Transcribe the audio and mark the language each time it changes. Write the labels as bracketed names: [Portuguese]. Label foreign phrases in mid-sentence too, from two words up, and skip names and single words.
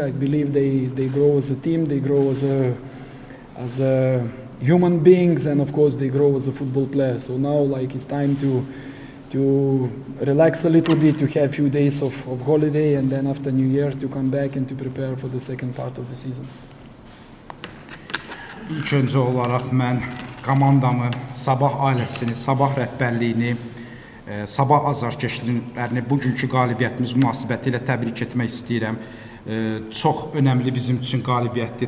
[English] I believe they grow as a team, they grow as human beings, and of course they grow as a football player. So now it's time to relax a little bit, to have a few days of holiday, and then after New Year to come back and to prepare for the second part of the season. [Azerbaijani] İlk öncə olaraq mən komandamı, Sabah ailəsini, Sabah rəhbərliyini, Sabah azarkeşlərini bugünkü qalibiyyətimiz münasibətilə təbrik etmək istəyirəm. Çox önəmli bizim üçün qalibiyyətdir.